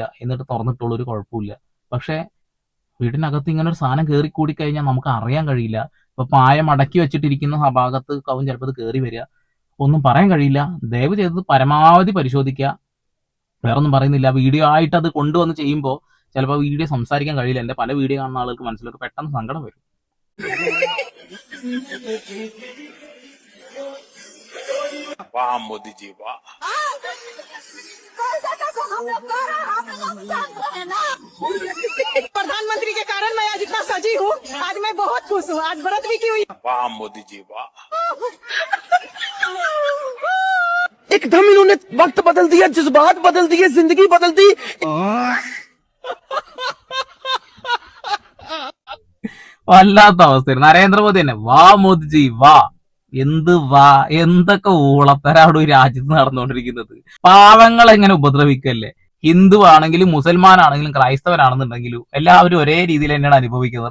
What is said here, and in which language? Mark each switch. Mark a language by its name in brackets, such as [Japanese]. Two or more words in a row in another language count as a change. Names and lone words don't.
[Malayalam] എന്നിട്ട് തുറന്നിട്ടുള്ള ഒരു കുഴപ്പമില്ല. പക്ഷെ വീടിനകത്ത് ഇങ്ങനെ ഒരു സാധനം കയറി കൂടി കഴിഞ്ഞാൽ നമുക്ക് അറിയാൻ കഴിയില്ല. ഇപ്പൊ പായ മടക്കി വെച്ചിട്ടിരിക്കുന്ന ആ ഭാഗത്ത് കവും ചിലപ്പോൾ അത് കയറി വരിക, ഒന്നും പറയാൻ കഴിയില്ല. ദയവ് ചെയ്തത് പരമാവധി പരിശോധിക്കുക. വേറൊന്നും പറയുന്നില്ല. വീഡിയോ ആയിട്ട് അത് കൊണ്ടുവന്ന് ചെയ്യുമ്പോൾ ചിലപ്പോൾ വീഡിയോ സംസാരിക്കാൻ കഴിയില്ല. എന്റെ പല വീഡിയോ കാണുന്ന ആളുകൾക്ക് മനസ്സിലൊക്കെ പെട്ടെന്ന് സങ്കടം വരും. [Hindi] वाह मोदी जी वाह। प्रधानमंत्री के कारण मैं आज इतना सजी हूँ। आज मैं बहुत खुश हूँ। आज व्रत भी की हुई। वाह मोदी जी वाह। एकदम इन्होंने वक्त बदल दिया, जज्बात बदल दिए, जिंदगी बदल दी। [Malayalam] വല്ലാത്ത അവസ്ഥയാണ്. നരേന്ദ്രമോദി തന്നെ വാ മോദിജി വാ. എന്ത് വാ, എന്തൊക്കെ ഊളത്തരാണ് ഈ രാജ്യത്ത് നടന്നുകൊണ്ടിരിക്കുന്നത്. പാവങ്ങളെ എങ്ങനെ ഉപദ്രവിക്കല്ലേ. ഹിന്ദു ആണെങ്കിലും മുസൽമാനാണെങ്കിലും ക്രൈസ്തവനാണെന്നുണ്ടെങ്കിലും എല്ലാവരും ഒരേ രീതിയിൽ തന്നെയാണ് അനുഭവിക്കുന്നത്.